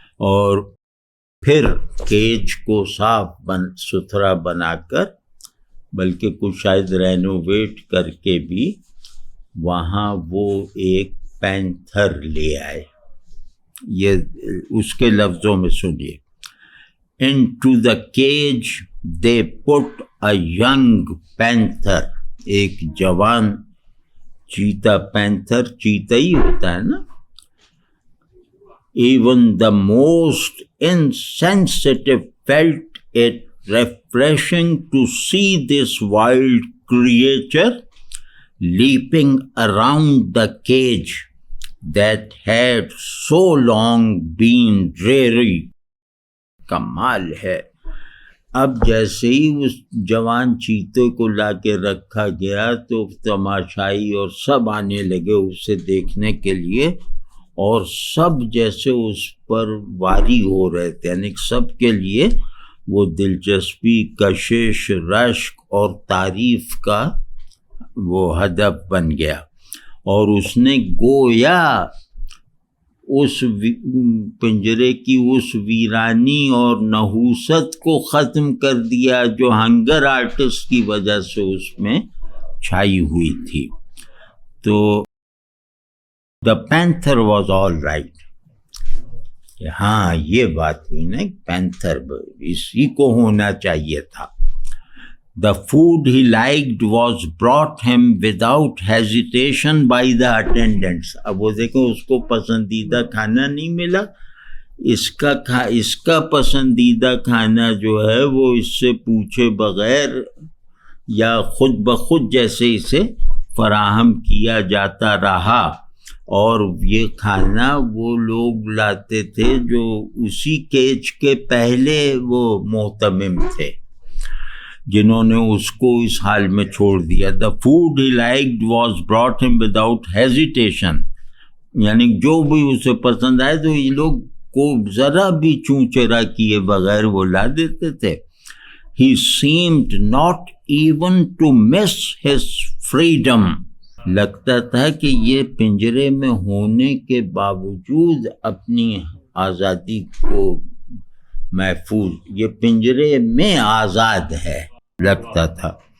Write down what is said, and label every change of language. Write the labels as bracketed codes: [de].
[ur] اور پھر کیج کو صاف ستھرا بنا کر، بلکہ کچھ شاید رینوویٹ کر کے بھی، وہاں وہ ایک پینتھر لے آئے. یہ اس کے لفظوں میں سنیے. [en] Into the cage they put a young panther. [ur] ایک جوان چیتا، پینتھر چیتا ہی ہوتا ہے نا. [en] Even the most insensitive felt it refreshing to see this wild creature leaping around the cage that had so long been dreary. [ur] کمال ہے. اب جیسے ہی اس جوان چیتے کو لا کے رکھا گیا تو تماشائی اور سب آنے لگے اسے دیکھنے کے لیے، اور سب جیسے اس پر واری ہو رہے تھے، یعنی سب کے لیے وہ دلچسپی، کشش، رشک اور تعریف کا وہ ہدف بن گیا. اور اس نے گویا اس پنجرے کی اس ویرانی اور نحوست کو ختم کر دیا جو ہنگر آرٹسٹ کی وجہ سے اس میں چھائی ہوئی تھی. [en] تو the panther was all right. [ur] ہاں یہ بات ہوئی نا, پینتھر اسی کو ہونا چاہیے تھا. [en] The food he liked was brought him without hesitation by the attendants. [ur] اب وہ دیکھیں اس کو پسندیدہ کھانا نہیں ملا, اس کا پسندیدہ کھانا جو ہے وہ اس سے پوچھے بغیر یا خود بخود جیسے اسے فراہم کیا جاتا رہا. اور یہ کھانا وہ لوگ لاتے تھے جو اسی کیچ کے پہلے وہ محتمم تھے, جنہوں نے اس کو اس حال میں چھوڑ دیا. [en] The food he liked was brought him without hesitation. [ur] یعنی جو بھی اسے پسند آئے تو یہ لوگ کو ذرا بھی چوں چرا کیے بغیر وہ لا دیتے تھے. [en] He seemed not even to miss his freedom. [ur] لگتا تھا کہ یہ پنجرے میں ہونے کے باوجود اپنی آزادی کو محفوظ, یہ پنجرے میں آزاد ہے لگتا تھا.